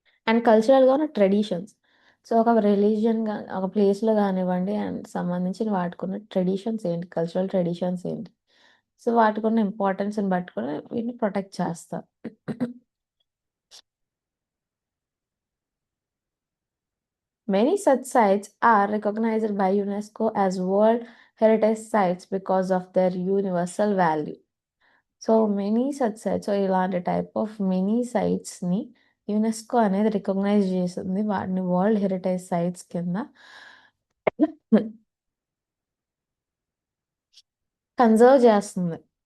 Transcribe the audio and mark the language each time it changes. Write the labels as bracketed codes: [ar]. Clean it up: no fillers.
[te] And కల్చరల్గా ఉన్న traditions. So ఒక రిలీజియన్గా ఒక ప్లేస్లో కానివ్వండి అండ్ సంబంధించిన వాటికున్న ట్రెడిషన్స్ ఏంటి, కల్చరల్ ట్రెడిషన్స్ ఏంటి, సో వాటికున్న ఇంపార్టెన్స్ని బట్టి కూడా వీటిని ప్రొటెక్ట్ చేస్తారు. [en] Many such sites are recognized by UNESCO as World Heritage Sites because of their universal value. [te] So [en] many such sites, [te] so ఇలాంటి టైప్ ఆఫ్ మెనీ సైట్స్ని యునెస్కో అనేది recognise చేసింది, వాటిని వరల్డ్ హెరిటేజ్ సైట్స్ కింద conserve చేస్తుంది.